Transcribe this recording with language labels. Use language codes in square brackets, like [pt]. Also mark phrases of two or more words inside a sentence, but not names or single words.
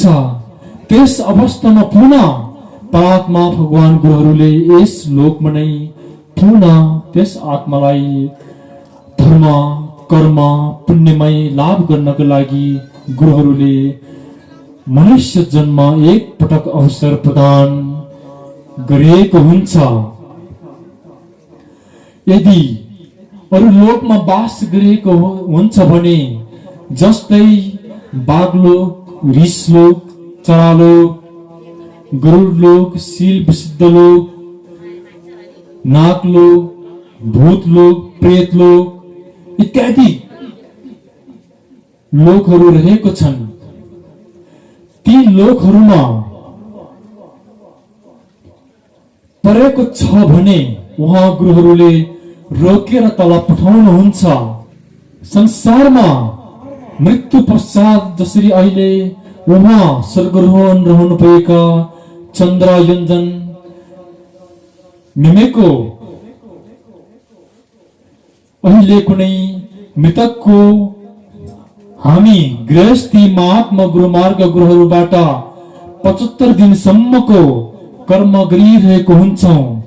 [ne] त्यस अवस्थामा पुनः परमात्मा भगवान गुरुहरूले यस लोकमा नै पुनः त्यस आत्मालाई धर्म कर्म पुण्यमय लाभ गर्नको लागि गुरुहरूले मनुष्य जन्म एक पटक अवसर प्रदान गरिएको हुन्छ। यदि अरू लोकमा बास गरिएको हुन्छ भने जस्तै बाघलोक, ऋषलोक, चरालोक, गरुडलोक, शील विशुद्ध लोक, नागलोक, भूतलोक, प्रेतलोक इत्यादि लोकहरू रहेको छन्। ती लोकहरूमा परेको छ भने उहाँ गुरुहरूले रोकेर तल पठाउनुहुन्छ। संसारमा मृत्यु पश्चात जसरी अहिले उहाँ स्वर्गरोहण रहनु भएका चन्द्रयोञ्जन मिमेको अहिले कुनै मृतकको हामी गृहस्थी महात्मा गुरुमार्ग गुरुहरूबाट 75 दिनसम्मको कर्म गरिरहेको हुन्छौं।